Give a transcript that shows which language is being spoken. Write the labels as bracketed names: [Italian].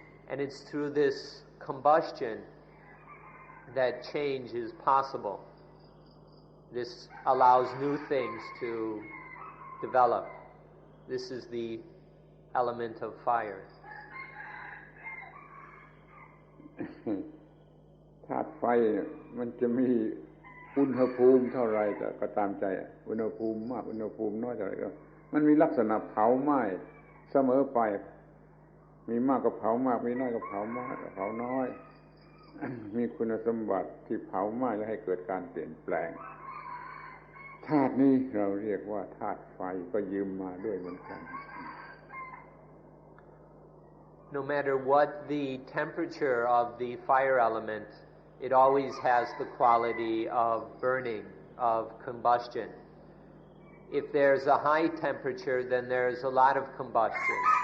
[English] And it's through this combustion that change is possible. This allows new things to develop. This is the element of fire. [Thai] ธาตุไฟมันจะมีอุณหภูมิเท่าไรก็ตามใจอุณหภูมิมากอุณหภูมิน้อยเท่าไรก็มันมีลักษณะเผาไหม้เสมอไปมีมากก็เผามากมีน้อยก็เผามากก็เผาน้อยมีคุณสมบัติที่เผาไหม้และให้เกิดการเปลี่ยนแปลงธาตุนี้เราเรียกว่าธาตุไฟก็ยืมมาด้วยเหมือนกัน [English] No matter what the temperature of the fire element, it always has the quality of burning, of combustion. If there's a high temperature, then there's a lot of combustion.